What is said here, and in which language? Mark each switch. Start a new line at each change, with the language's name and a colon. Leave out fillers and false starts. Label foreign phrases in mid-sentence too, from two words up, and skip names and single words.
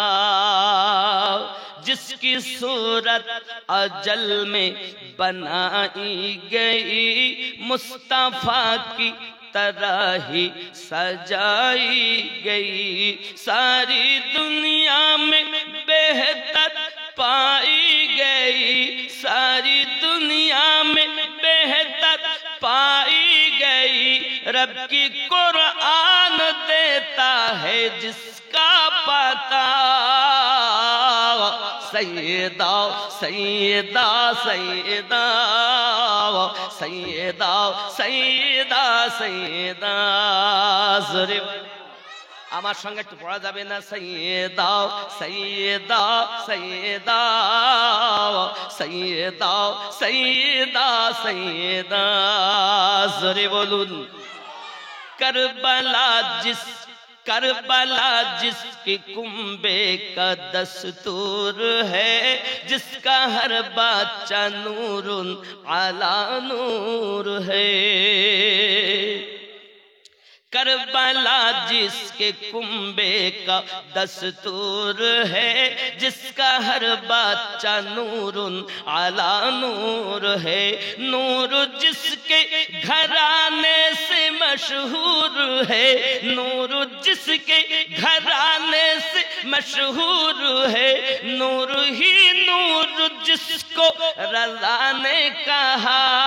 Urdu: جس کی صورت ازل میں بنائی گئی، مصطفیٰ کی طرح ہی سجائی گئی، ساری دنیا میں بہتر پائی گئی، ساری دنیا میں بہتر پائی گئی، رب کی قرآن دیتا ہے جس کا پتا. سیدہ سیدہ سیدہ سیدہ سیدہ سیدہ
Bangla: زورے আমার সঙ্গে একটু পড়া যাবে না সৈয়দা সৈয়দা সৈয়দা সৈয়দা সৈয়দা সৈয়দা জোরে বলুন
Urdu: کربلا جس کی کنبے کا دستور ہے جس کا ہر بچہ نور علی نور ہے کربلا جس کے کنبے کا دستور ہے جس کا ہر بچہ نور علی نور ہے نور جس کے گھرانے سے مشہور ہے نور جس کے گھرانے سے مشہور ہے نور ہی نور جس کو رضا نے کہا